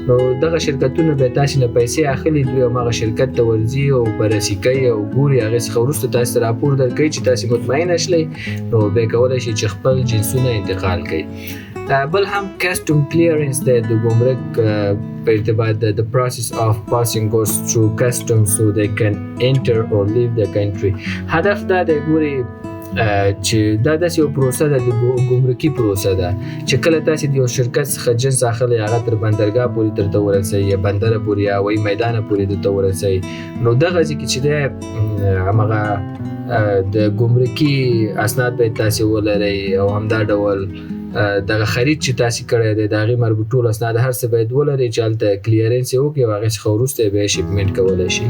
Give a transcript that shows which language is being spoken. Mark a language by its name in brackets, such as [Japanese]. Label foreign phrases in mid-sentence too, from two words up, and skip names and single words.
[Pashto] نو دغه شرکتونه بیا تاسې نه پیسې اخلي، دوی هماغه شرکت ته ورځي او بررسي کوي او ګوري، هغې څخه وروسته تاسې ته راپور درکوي چې تاسې مطمئنه شئ نو بیا کولی شئ چې خپل جنسونه انتقال کړئ. بل هم [English] customs clearance [Pashto] دی د ګمرک په ارتباط د [English] process of passing goods through customs so they can enter or leave the country. [Pashto] هدف دا دی ګوري چې دا داسې یو پروسه ده، د ګمرکي پروسه ده چې کله تاسې د یو شرکت څخه جنس اخلی هغه تر بندرګاه پورې درته ورسوي یا بندره پورې یا هوایي میدانه پورې درته ورسوي. نو دغه ځای کې چې دی همغه د ګمرکي اسناد باید تاسې ولرئ او همدا ډول دغه خرید چې تاسې کړی دی د هغې مربوط ټول اسناد هر څه باید ولرئ چې هلته کلیرنس یې وکړي او هغې څخه وروسته یې بیا شیپمنټ کولی شي.